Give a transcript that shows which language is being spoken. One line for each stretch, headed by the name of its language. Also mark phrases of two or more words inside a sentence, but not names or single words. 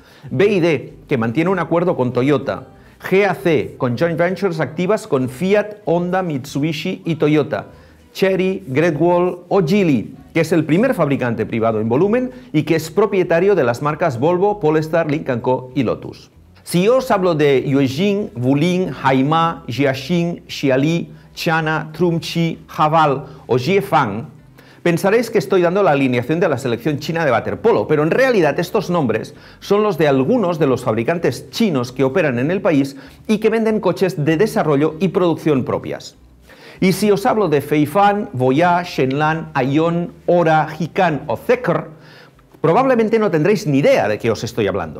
Spanish: BYD, que mantiene un acuerdo con Toyota. GAC, con
English: joint ventures
Spanish: activas con Fiat, Honda, Mitsubishi y Toyota. Chery, Great Wall o Geely, que es el primer fabricante privado en volumen y que es propietario de las marcas Volvo, Polestar, Lynk & Co y Lotus. Si yo os hablo de Yuejing, Wuling, Haima, Jiaxing, Xiali, Chana, Trumchi, Haval o Jiefang, pensaréis que estoy dando la alineación de la selección china de waterpolo, pero en realidad estos nombres son los de algunos de los fabricantes chinos que operan en el país y que venden coches de desarrollo y producción propias. Y si os hablo de Feifan, Voya, Shenlan, Aion, Ora, Hikan o Zeekr, probablemente no tendréis ni idea de qué os estoy hablando.